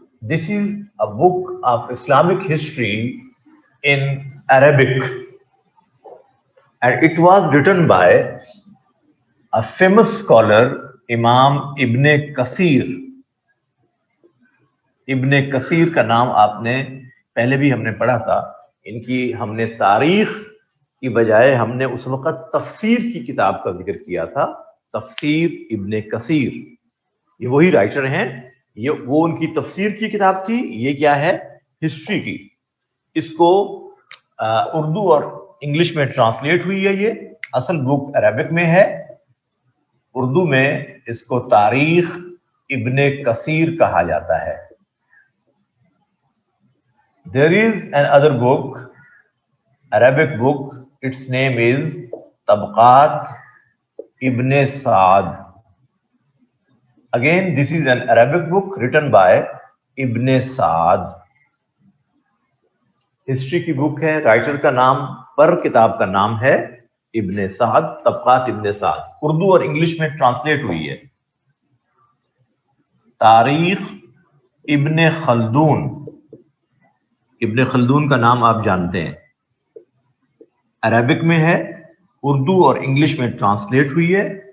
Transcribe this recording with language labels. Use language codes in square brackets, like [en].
[en] This is a book of Islamic history in Arabic, and it was written by a famous scholar, Imam Ibn Kathir. [ur] ابن کثیر کا نام آپ نے پہلے بھی ہم نے پڑھا تھا. ان کی ہم نے تاریخ کی بجائے ہم نے اس وقت تفسیر کی کتاب کا ذکر کیا تھا، تفسیر ابن کثیر. یہ وہی رائٹر ہیں، یہ وہ ان کی تفسیر کی کتاب تھی، یہ کیا ہے؟ ہسٹری کی. اس کو اردو اور انگلش میں ٹرانسلیٹ ہوئی ہے. یہ اصل بک عربک میں ہے، اردو میں اس کو تاریخ ابن کثیر کہا جاتا ہے. [en] There is another book, Arabic book, its name is Tabaqat Ibn Sa'd. Again, this is an Arabic book written by Ibn Sa'd. [ur] History کی بک ہے، رائٹر کا نام پر کتاب کا نام ہے ابن سعد، طبقات ابن سعد. اردو اور انگلش میں ٹرانسلیٹ ہوئی ہے. تاریخ ابن خلدون، ابن خلدون کا نام آپ جانتے ہیں، عربک میں ہے، اردو اور انگلش میں ٹرانسلیٹ ہوئی ہے.